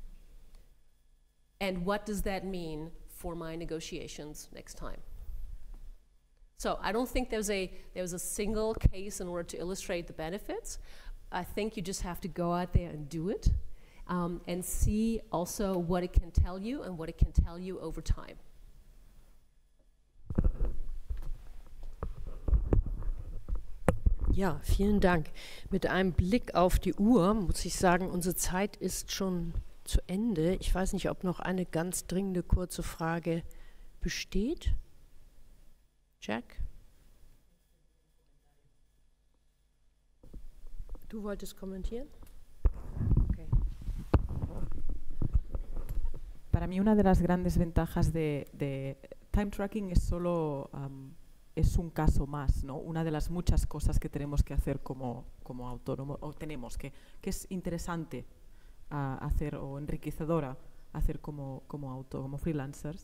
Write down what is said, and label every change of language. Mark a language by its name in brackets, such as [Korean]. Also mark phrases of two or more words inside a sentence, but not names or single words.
[English] And what does that mean for my negotiations next time? So I don't think there's a single case in order to illustrate the benefits. I think you just have to go out there and do it, and see also what it can tell you and what it can tell you over time. [German] Ja, vielen Dank. Mit einem Blick auf die Uhr muss ich sagen, unsere Zeit ist schon zu Ende. Ich weiß nicht, ob noch eine ganz dringende kurze Frage besteht. Jack? Du wolltest kommentieren? Okay. [Spanish] Para mí una de las grandes ventajas de [English] time tracking [Spanish] es solo es un caso más, ¿no? Una de las muchas cosas que tenemos que hacer como autónomo, o tenemos que es interesante hacer, o enriquecedora hacer como freelancers.